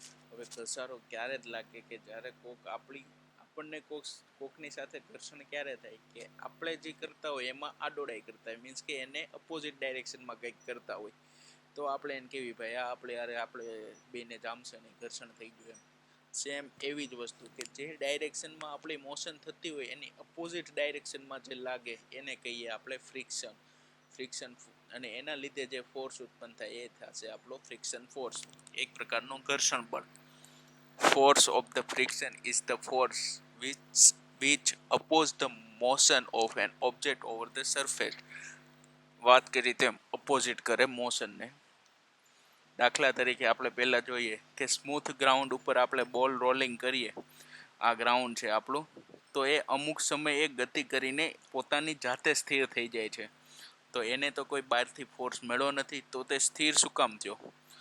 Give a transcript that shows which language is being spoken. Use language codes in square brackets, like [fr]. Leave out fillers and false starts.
[gu] હવે ઘસારો ક્યારે જ લાગે કે જ્યારે આપણને કોકની સાથે ઘર્ષણ ક્યારે થાય કે આપણે જે કરતા હોય એમાં આડોડાઈ કરતા હોય, મીન્સ કે એને અપોઝિટ ડાયરેક્શનમાં કંઈક કરતા હોય, તો આપણે એને કેવી ભાઈ આપણે બેને જામશે ને ઘર્ષણ થઈ ગયું એમ. સેમ એવી જ વસ્તુ કે જે ડાયરેક્શનમાં આપણી મોશન થતી હોય એની અપોઝિટ ડાયરેક્શનમાં જે લાગે એને કહીએ આપણે ફ્રિક્શન. અને એના લીધે જે ફોર્સ ઉત્પન્ન થાય એ થશે આપણો ફ્રિક્શન ફોર્સ, એક પ્રકારનો ઘર્ષણ બળ. [en] Force of the friction is the force which oppose the motion of an object over the surface. [gu] વાત કરી તેમ અપોઝિટ કરે મોશનને. દાખલા તરીકે આપણે પહેલા જોઈએ કે સ્મૂથ ગ્રાઉન્ડ ઉપર આપણે બોલ રોલિંગ કરીએ, આ ગ્રાઉન્ડ છે આપણું, તો એ અમુક સમયે ગતિ કરીને પોતાની જાતે સ્થિર થઈ જાય છે. તો એને તો કોઈ બહારથી ફોર્સ મળ્યો નથી, તો તે સ્થિર શું કામ થયો?